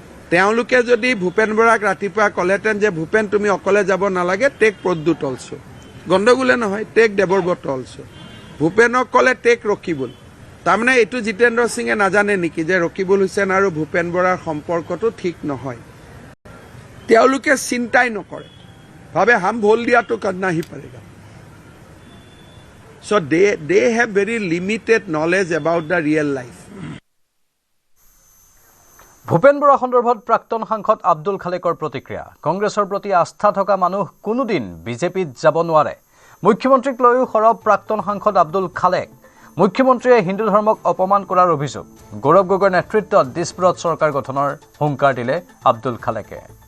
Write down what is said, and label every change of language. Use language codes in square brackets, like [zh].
[as] তেওঁলোকে যদি ভূপেন বৰাক ৰাতিপুৱা ক'লেহেঁতেন যে ভূপেন তুমি অকলে যাব নালাগে, [en] take [as] প্ৰদ্যুৎ [en] অলছো, [as] গণ্ডগোলে নহয়, টেক দেৱব্ৰত অলছো। ভূপেনক ক'লে [en] take [as] ৰকিবুল। তাৰমানে এইটো জিতেন্দ্ৰ সিঙে নাজানে নেকি যে ৰকিবুল হুছেইন আৰু ভূপেন বৰাৰ সম্পৰ্কটো ঠিক নহয়? তেওঁলোকে চিন্তাই নকৰে, ভাবে [hi] হাম ভোল [as] দিয়াটো [hi] corona he পাৰেগা। [en] So they have very limited knowledge about the real life. [as] Bhupen Bora সন্দৰ্ভত প্ৰাক্তন সাংসদ আব্দুল খালেকৰ প্ৰতিক্ৰিয়া। কংগ্ৰেছৰ প্ৰতি আস্থা থকা মানুহ কোনোদিন বিজেপিত যাব নোৱাৰে। মুখ্যমন্ত্ৰীক লৈও সৰব প্ৰাক্তন সাংসদ আব্দুল খালেক। মুখ্যমন্ত্ৰীয়ে হিন্দু ধৰ্মক অপমান কৰাৰ অভিযোগ। গৌৰৱ গগৈৰ নেতৃত্বত দিছপুৰত চৰকাৰ গঠনৰ হুংকাৰ দিলে আব্দুল খালেকে।